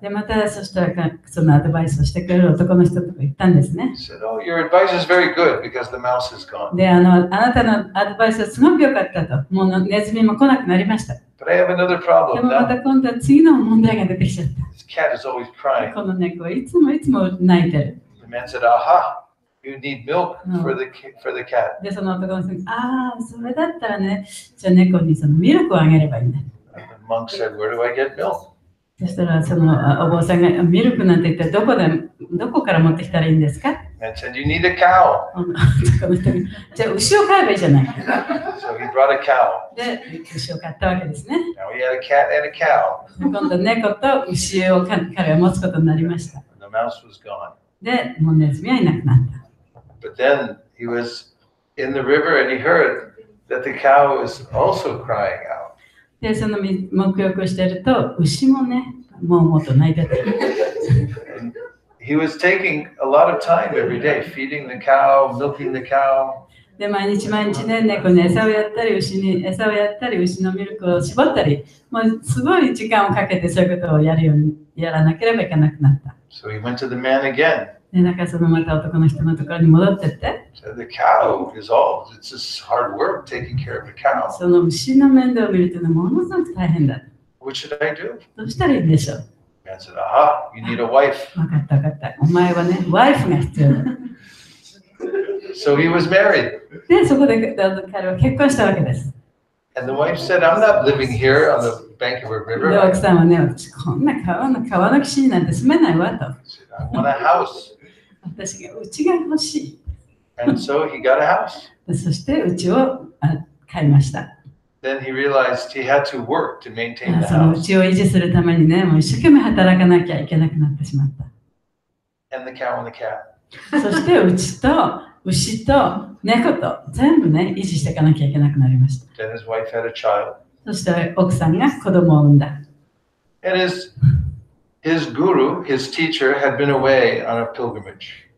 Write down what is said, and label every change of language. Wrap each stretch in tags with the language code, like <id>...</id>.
<ja>でまたそしたらそのアドバイスをしてくれる男の人とか言ったんですね。</ja> <en>He said, oh, your advice is very good because the mouse is gone.</en> <ja>であなたのアドバイスはすごく良かったと。もうネズミも来なくなりました。</ja> <en>But I have another</en> <ja>で</ja> <en>problem</en> <ja>もまた</ja> <en>now.</en> <ja>今度は次の問題が出てきちゃった。</ja> <en>This cat is always crying.</en> <ja>この猫はいつも泣いてる。</ja> <en>The man said, aha, you need milk for the cat.</en> <ja>で、その男の人が、ああ、それだったらね、じゃあ猫にそのミルクをあげればいいんだ。</ja> <en>And the monk said, where do I get milk?</en> <ja>そしたら、そのお坊さんが、ミルクなんて一体どこから持ってきたらいいんですか。</ja> <en>And said, you need a cow.</en> <ja>この人が、じゃあ牛を飼えばいいじゃないか。</ja> <en>So he brought a cow.</en> <ja>で、牛を飼ったわけですね。</ja> <en>Now he had a cat and a cow.</en> <ja>今度猫と牛を彼は持つことになりました。</ja> <en>And the mouse was gone.</en> <ja>で、もうネズミはいなくなった。</ja> <en>But then he was in the river and he heard that the cow was also crying out.</en> <ja>で、その沐浴をしていると、牛もね、もっと泣いてた。</ja> <en>And he was taking a lot of time every day, feeding the cow, milking the cow.</en> <ja>で、毎日ね、猫に餌をやったり、牛に餌をやったり、牛のミルクを絞ったり、もうすごい時間をかけてそういうことをやらなければいけなくなった。</ja> <en>So he went to the man again.</en> <ja>で、だからそのまた男の人のところに戻ってって、</ja> <en>So the cow is all, it's just hard work taking care of a cow.</en> <ja>その牛の面倒を見るというのはものすごく大変だ。</ja> <en>What should I do?</en> <ja>どうしたらいいんでしょう。</ja> <en>The man said, aha, you need a wife.</en> <ja>わかったわかった。お前はね、ワイフが必要だ。</ja> <en>So he was married.</en> <ja>で、そこで彼は結婚したわけです。</ja> <en>And the wife said, I'm not living here on the bank of a</en> <ja>で、</ja> <en>river.</en> <ja>奥さんはね、私こんな川の岸になんて住めないわと。</ja> <en>I said, I want a house.</en> <ja>私が家が欲しい。</ja> <en>And so he got a house.</en> <ja>でそして家を買いました。</ja> <en>Then he realized he had to work to maintain the</en> <ja>その</ja> <en>house.</en> <ja>家を維持するためにね、もう一生懸命働かなきゃいけなくなってしまった。</ja> <en>And the cow and the cat.</en> <ja>そして牛と牛と猫と全部ね、維持していかなきゃいけなくなりました。</ja> <en>Then his wife had a child.</en> <ja>そして奥さんが子供を産んだ。</ja> <en>And his guru, his teacher, had been away on a pilgrimage.</en>